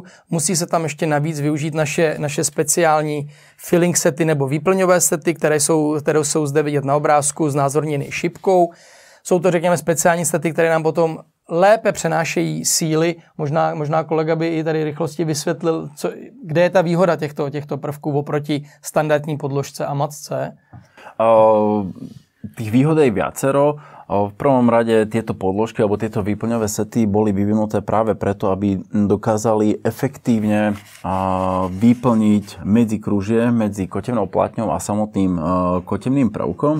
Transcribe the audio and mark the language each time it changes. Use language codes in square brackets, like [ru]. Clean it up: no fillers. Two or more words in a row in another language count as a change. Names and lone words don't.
[cs] Musí se tam ještě navíc využít naše speciální filling sety nebo výplňové sety, které jsou zde vidět na obrázku, znázorněny šipkou. Jsou to, řekněme, speciální sety, které nám potom lépe přenášejí síly. Možná kolega by i tady rychlosti vysvětlil, kde je ta výhoda těchto prvků oproti standardní podložce a matce. [sk] Tých výhod je viacero. V prvom rade tieto podložky alebo tieto výplňové sety boli vyvinuté práve preto, aby dokázali efektívne vyplniť medzikružie medzi kotevnou platňou a samotným kotevným prvkom.